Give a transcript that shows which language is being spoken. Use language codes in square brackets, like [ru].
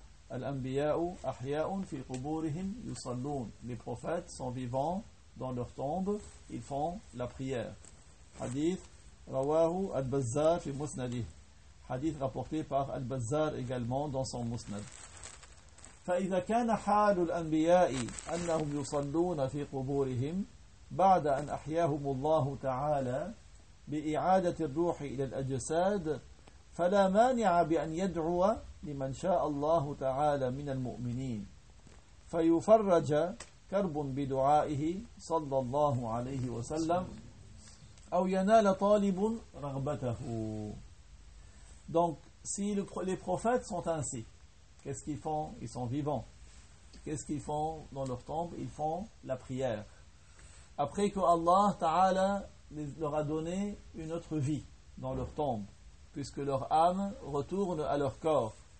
[ar] Al-anbiya'u ahya'un fi quburihim yusallun. [fr] Les prophètes sont vivants dans leur tombe, ils font la prière. [ar] Hadith rawahu al-Bazzar fi musnadih. [fr] Hadith rapporté par al-Bazzar également dans son musnad. [ar] Fa idha kana halu al-anbiya'i annahum yusalluna fi quburihim ba'da an ahya'ahum Allah ta'ala بإعادة الروح إلى الأجساد فلا مانع بأن يدعو لمن شاء الله تعالى من المؤمنين فيفرج كرب بدعائه صلى الله عليه وسلم أو ينال طالب رغبته. [fr] Donc si les prophètes sont ainsi, qu'est-ce qu'ils font? Ils sont vivants. Qu'est-ce qu'ils font dans leur tombe? Ils font la prière. Après que Allah Ta'ala leur a donné une autre vie dans leur tombe, puisque leur âme retourne à leur corps.